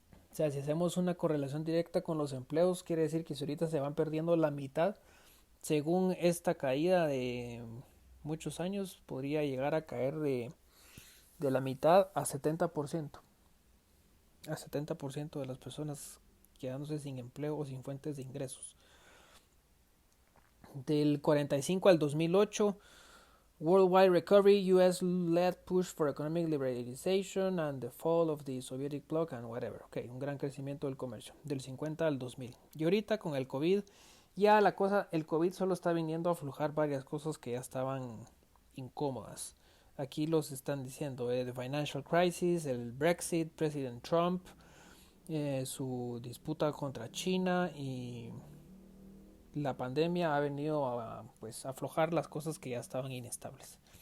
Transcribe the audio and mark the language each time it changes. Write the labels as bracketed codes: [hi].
[es] O sea, si hacemos una correlación directa con los empleos, quiere decir que si ahorita se van perdiendo la mitad, según esta caída de muchos años, podría llegar a caer de la mitad a 70%. A 70% de las personas quedándose sin empleo o sin fuentes de ingresos. Del 45 al 2008, [en] Worldwide Recovery, US-led push for economic liberalization and the fall of the Soviet bloc and whatever. [es] Ok, un gran crecimiento del comercio, del 50 al 2000. Y ahorita con el COVID, ya el COVID solo está viniendo a aflojar varias cosas que ya estaban incómodas. Aquí los están diciendo, [en] the financial crisis, [es] el Brexit, President Trump, su disputa contra China y la pandemia ha venido a pues aflojar las cosas que ya estaban inestables.